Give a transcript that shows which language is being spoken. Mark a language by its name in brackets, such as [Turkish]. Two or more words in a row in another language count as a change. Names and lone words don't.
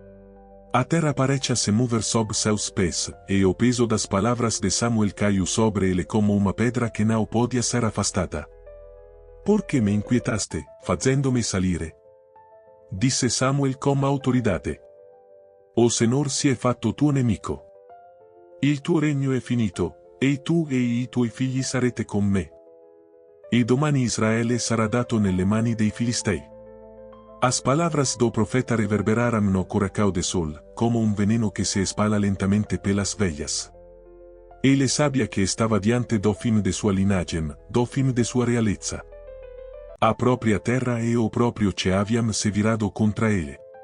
[Portuguese] A terra parecia se mover sob seus pés, e o peso das palavras de Samuel caiu sobre ele como uma pedra que não podia ser afastada. Por que me inquietaste, fazendo-me salir? Disse Samuel com autoridade. O Senhor [Italian] se è fatto tuo nemico. Il tuo regno è finito, e tu e i tuoi figli sarete con me. E domani Israele sarà dato nelle mani dei Filistei. [Portuguese] As palavras do profeta reverberaram no coração de Sol, como um veneno que se espalha lentamente pelas veias. Ele sabia que estava diante do fim de sua linhagem, do fim de sua realeza. A própria terra e o próprio céu haviam se virado contra ele.